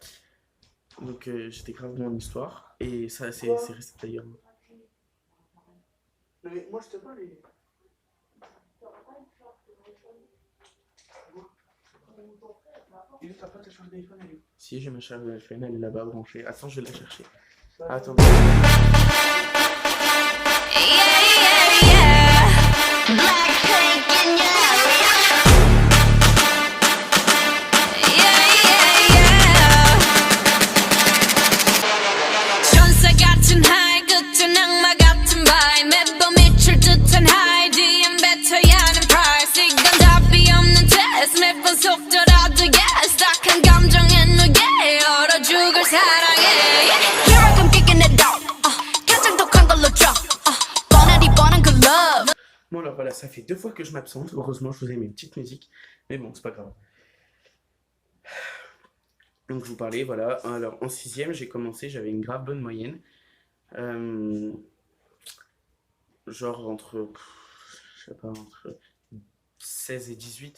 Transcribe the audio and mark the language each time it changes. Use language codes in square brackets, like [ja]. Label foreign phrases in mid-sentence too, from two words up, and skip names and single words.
[fr] Donc j'étais grave bon en histoire. Et ça, c'est resté d'ailleurs. Mais moi, je te parle. Et t'as pas ta charge d'iPhone, elle est où? Si, j'ai ma charge iPhone, elle est là-bas branchée. Attends, je vais la chercher. Attends. [ko] 천사 같은 하이 끝은 악마 같은 바이 매번 미칠 듯한 하이 DM 뱉어야 하는 price 이건 답이 없는 test 매번 속더라도 yes 딱한 감정에 누게 얼어 죽을 사랑해 [en] Here I come kicking it out [ko] 가장 독한 걸로 drop 뻔하디 뻔한 그 love. [fr] Bon, alors voilà, ça fait 2 fois que je m'absente. Heureusement, je vous ai mis une petite musique. Mais bon, c'est pas grave. Donc, je vous parlais, voilà. Alors, en 6ème, j'ai commencé, j'avais une grave bonne moyenne. Genre entre, je sais pas, entre 16 et 18.